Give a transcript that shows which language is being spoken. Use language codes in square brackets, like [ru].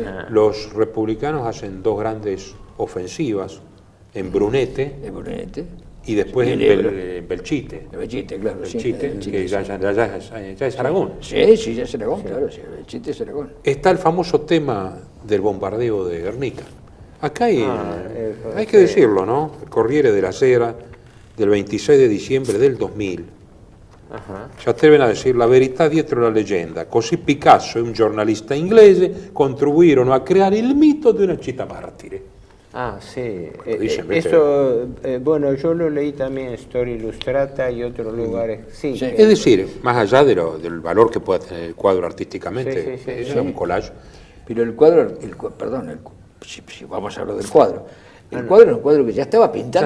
[es] Los republicanos hacen dos grandes ofensivas en Brunete y después en Belchite. Belchite, claro. Belchite, que ya es Aragón. Sí, ya es Aragón, claro. Belchite es Aragón. Está el famoso tema del bombardeo de Guernica. Acá hay que decirlo, ¿no? El Corriere della Sera del 26 de dicembre del 2000. Si atreven a decir [it] la verità dietro la leggenda, così Picasso e un giornalista inglese contribuirono a creare il mito di una città martire. [es] Sí. Dicen, Eso, bueno, yo lo leí también en Storia Illustrata y otros lugares. Sí. Es decir, más allá del valor que pueda tener el cuadro artísticamente, es un collage. Pero el cuadro, si vamos a hablar del cuadro, el cuadro era un cuadro que ya estaba pintado.